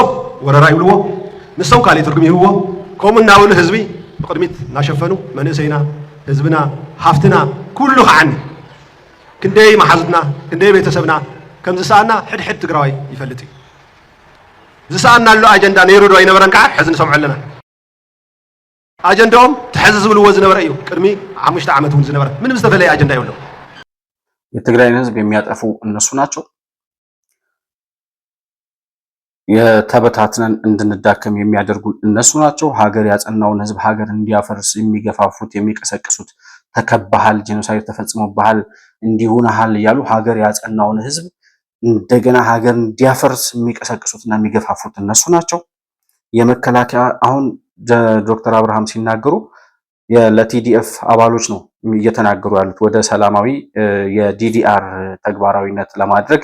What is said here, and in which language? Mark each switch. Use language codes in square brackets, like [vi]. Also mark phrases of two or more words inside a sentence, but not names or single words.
[ti] ወረራ ይብልዎ፣ ንሶም ካሊእ ትርጉም ይህብዎ፣ ከምኡ እናበሉ ህዝቢ ብቅድሚት እናሸፈኑ መንእሰይና ህዝብና ሃፍትና ኩሉ ከዓኒ ክንደይ ማሓዙትና ክንደይ ቤተሰብና ከም ዝሰኣና ሕድሕድ ትግራዋይ ይፈልጥ እዩ። ዝሰኣና ኣሎ ኣጀንዳ ነይሩ ዶ ኣይነበረን ከዓ ሕዚ ንሰምዖ ኣለና። አጀንዳውም ተሐዝ ዝብልዎ ዝነበረ እዩ። ቅድሚ 5 ዓመት እውን ዝነበረ ምንም ዝተፈለየ አጀንዳ የለው። [am] የትግራይን ህዝብ የሚያጠፉ እነሱ ናቸው። የተበታትነን እንድንዳከም የሚያደርጉ እነሱ ናቸው። ሀገር ያጸናውን ህዝብ ሀገር እንዲያፈርስ የሚገፋፉት የሚቀሰቅሱት፣ ተከባሃል፣ ጄኖሳይድ ተፈጽሞብሃል፣ እንዲሁንሃል እያሉ ሀገር ያጸናውን ህዝብ እንደገና ሀገር እንዲያፈርስ የሚቀሰቅሱትና የሚገፋፉት እነሱ ናቸው። የመከላከያ አሁን ዶክተር አብርሃም ሲናገሩ ለቲዲኤፍ አባሎች ነው እየተናገሩ ያሉት። ወደ ሰላማዊ የዲዲአር ተግባራዊነት ለማድረግ